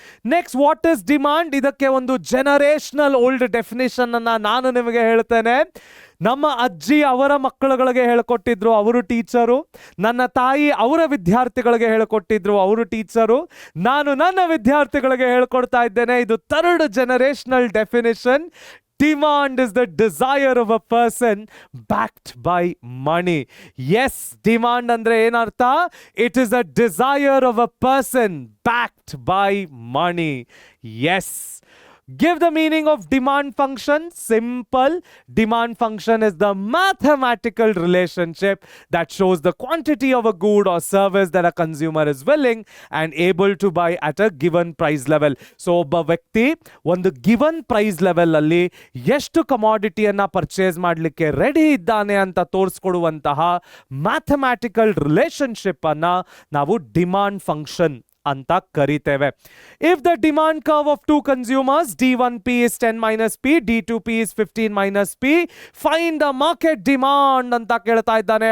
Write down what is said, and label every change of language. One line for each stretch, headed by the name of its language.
English: Next, what is demand?
Kannada: ಇದಕ್ಕೆ ಒಂದು generational old definition ಅನ್ನ ನಾನು ನಿಮಗೆ ಹೇಳ್ತೇನೆ. ನಮ್ಮ ಅಜ್ಜಿ ಅವರ ಮಕ್ಕಳುಗಳಿಗೆ ಹೇಳ್ಕೊಟ್ಟಿದ್ರು, ಅವರು ಟೀಚರು. ನನ್ನ ತಾಯಿ ಅವರ ವಿದ್ಯಾರ್ಥಿಗಳಿಗೆ ಹೇಳ್ಕೊಟ್ಟಿದ್ರು, ಅವರು ಟೀಚರು. ನಾನು ನನ್ನ ವಿದ್ಯಾರ್ಥಿಗಳಿಗೆ ಹೇಳ್ಕೊಡ್ತಾ ಇದ್ದೇನೆ. ಇದು third generational definition.
English: Demand is the desire of a person backed by money. Yes, demand
Kannada: ಅಂದ್ರೆ ಏನರ್ಥ?
English: It is a desire of a person backed by money. Yes. Give the meaning of demand function. Simple. Demand function is the mathematical relationship that shows the quantity of a good or service that a consumer is willing and able to buy at a given price level.
Kannada: So ಒಬ್ಬ ವ್ಯಕ್ತಿ ಒಂದು given price level ಅಲ್ಲಿ ಎಷ್ಟು ಕಮಾಡಿಟಿಯನ್ನ purchase ಮಾಡಲಿಕ್ಕೆ ready ಇದ್ದಾನೆ ಅಂತ ತೋರಿಸ್ಕೊಡುವಂತಹ mathematical relationship ಅನ್ನ ನಾವು ಡಿಮಾಂಡ್ ಫಂಕ್ಷನ್ ಅಂತ ಕರಿತೇವೆ.
English: if the demand curve of two consumers D1P is 10 minus P, D2P is 15 minus P, find the market demand
Kannada: ಅಂತ ಕೇಳ್ತಾ ಇದ್ದಾನೆ.